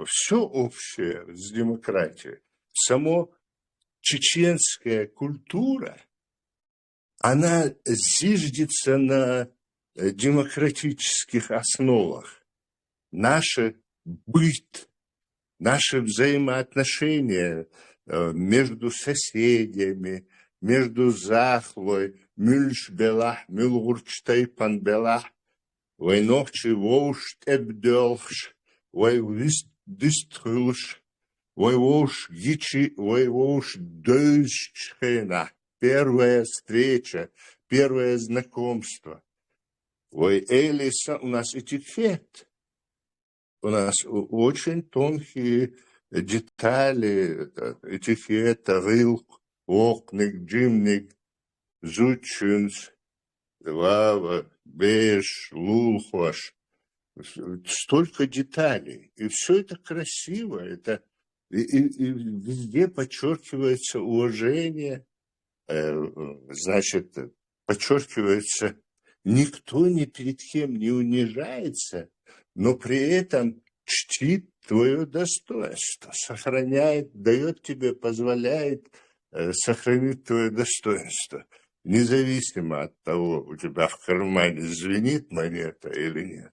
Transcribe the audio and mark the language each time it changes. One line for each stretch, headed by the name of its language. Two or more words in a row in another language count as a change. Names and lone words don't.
Russian: Все общее с демократией. Само чеченская культура, она зиждется на демократических основах. Наш быт, наши взаимоотношения между соседями, между Захлой, Мюльшбелах, Мюлгурчтай, Панбелах, Войнохчи, Воуш, Эбдёлш, Войвист, Дистрюлш, Войвоуш, Гичи, Войвоуш, Дойчхена. Первая встреча, первое знакомство. Ой, Элиса, у нас этикет. у нас очень тонкие детали, этикета,
Chechen: рылк, окник, джимник, зучунс, лава, беш, лулхош.
Russian: Столько деталей. И все это красиво. Это, и везде подчеркивается уважение, значит, подчеркивается, никто ни перед кем не унижается, но при этом чтит твое достоинство, сохраняет, дает тебе, позволяет сохранить твое достоинство, независимо от того, у тебя в кармане звенит монета или нет.